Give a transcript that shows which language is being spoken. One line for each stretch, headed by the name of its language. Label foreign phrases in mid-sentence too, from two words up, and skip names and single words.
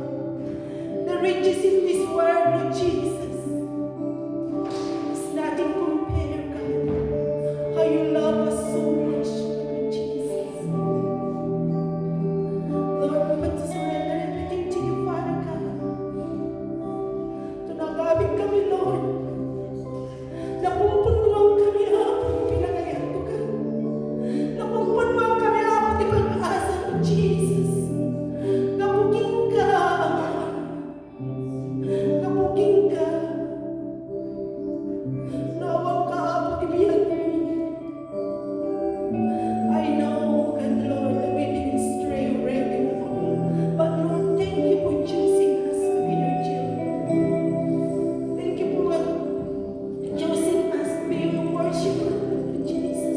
English: The riches in this world, Lord Jesus. There's nothing compared, God. How you love us so much, Lord Jesus. Lord, we want to surrender everything to you, Father God.
Kankanaey: Tunagabit kami, Lord. Napupunuan kami, Apo, pinangayato ka. Napupunuan kami, Apo, di pag-asa, Lord Jesus. Kapuging ka, kapuging ka. Nawag ka, Apo, di biyag mo.
English: I know, God, Lord, that we've been stray already, Lord. But Lord, thank you for choosing us to be your children. Thank you for choosing us to be your worshiper, Lord Jesus.